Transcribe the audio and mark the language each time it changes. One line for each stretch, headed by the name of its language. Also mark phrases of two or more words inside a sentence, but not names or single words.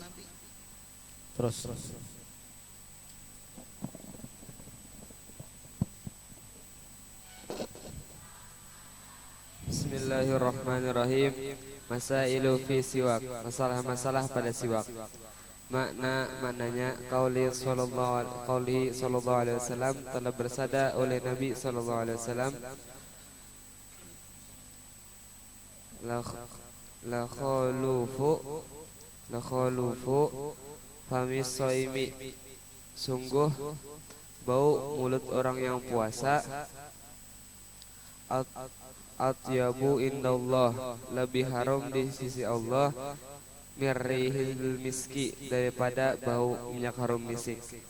Malay: Terus.
Arabic: بسم الله الرحمن الرحيم. مسائل في السواك.
Malay: Masalah-masalah pada siwak. Maknanya
Arabic: قوله صلى الله عليه وسلم
Malay: telah bersabda oleh Nabi
Arabic: صلى الله عليه وسلم, لخلوف فم الصائم.
Malay: Sungguh bau mulut orang yang puasa
Arabic: أطيب عند الله,
Malay: lebih harum di sisi Allah,
Arabic: من ريح المسك,
Malay: daripada bau minyak harum misik.